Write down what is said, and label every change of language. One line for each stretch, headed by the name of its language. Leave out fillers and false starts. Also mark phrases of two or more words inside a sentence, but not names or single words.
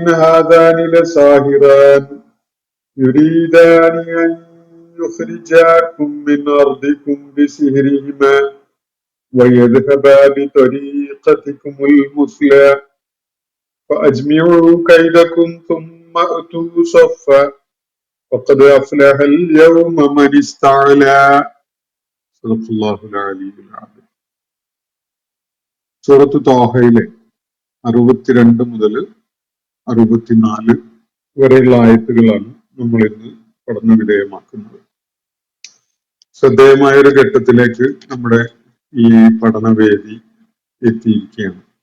Arabic: هذان لساحران يريدان أن يخرجاكم من أرضكم بسحرهما ويذهبا بطريقتكم المثلى فأجمعوا كيدكم ثم أتوا صفا وقد أفلح اليوم من استعلى. صدق الله العلي العظيم.
Malayalam: സൂറത്ത് താഹയിലെ 62 മുതൽ 64 വരെയുള്ള ആയത്തുകളാണ് നമ്മൾ ഇന്ന് പഠന വിധേയമാക്കുന്നത്. ശ്രദ്ധേയമായ ഒരു ഘട്ടത്തിലേക്ക് നമ്മുടെ ഈ പഠനവേദി എത്തിയിരിക്കുകയാണ്.